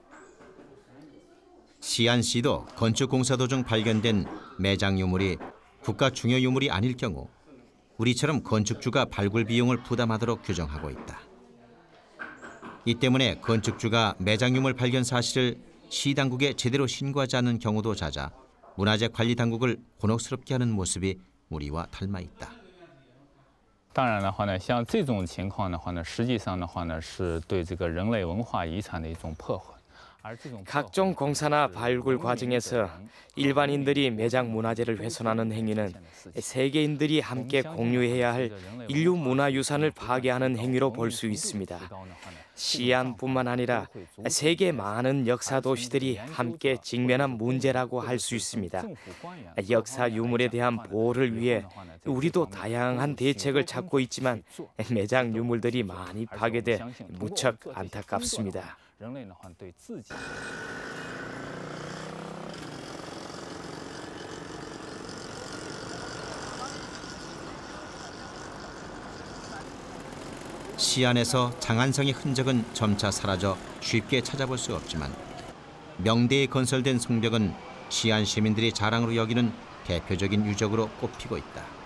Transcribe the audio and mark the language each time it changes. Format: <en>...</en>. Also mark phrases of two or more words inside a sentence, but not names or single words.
<ko>시안시도 건축공사 도중 발견된 매장 유물이 국가 중요 유물이 아닐 경우 우리처럼 건축주가 발굴 비용을 부담하도록 규정하고 있다. 이 때문에 건축주가 매장 유물 발견 사실을 시 당국에 제대로 신고하지 않는 경우도 잦아 문화재 관리 당국을 곤혹스럽게 하는 모습이 우리와 닮아 있다.</ko> <zh>当然的话呢，像这种情况的话呢，实际上的话呢，是对这个人类文化遗产的一种破坏。</zh> <ko>각종 공사나 발굴 과정에서 일반인들이 매장 문화재를 훼손하는 행위는 세계인들이 함께 공유해야 할 인류 문화유산을 파괴하는 행위로 볼 수 있습니다. 시안뿐만 아니라 세계 많은 역사 도시들이 함께 직면한 문제라고 할 수 있습니다. 역사 유물에 대한 보호를 위해 우리도 다양한 대책을 찾고 있지만 매장 유물들이 많이 파괴돼 무척 안타깝습니다.</ko> <zh>人类的话对自己。</zh> <ko>시안에서 장안성의 흔적은 점차 사라져 쉽게 찾아볼 수 없지만 명대에 건설된 성벽은 시안 시민들이 자랑으로 여기는 대표적인 유적으로 꼽히고 있다.</ko>